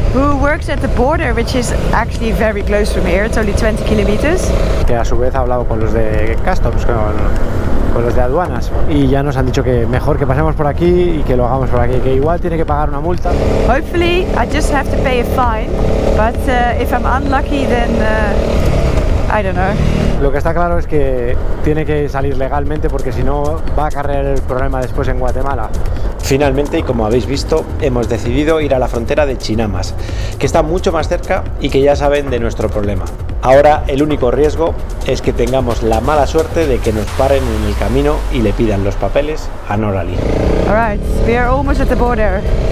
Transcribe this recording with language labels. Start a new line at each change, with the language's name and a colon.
English: who works at the border, which is actually very close from here. It's only 20 kilometers.
Spanish: Que a su vez ha hablado con los de Customs, con los de aduanas. Y ya nos han dicho que mejor que pasemos por aquí y que lo hagamos por aquí. Que igual tiene que pagar una multa.
English: Hopefully, I just have to pay a fine. But if I'm unlucky, then I don't know.
Spanish: Lo que está claro es que tiene que salir legalmente porque si no va a acarrear el problema después en Guatemala. Finalmente, y como habéis visto, hemos decidido ir a la frontera de Chinamas, que está mucho más cerca y que ya saben de nuestro problema. Ahora el único riesgo es que tengamos la mala suerte de que nos paren en el camino y le pidan los papeles a Nora-Lee.
English: Alright, we are almost at the border.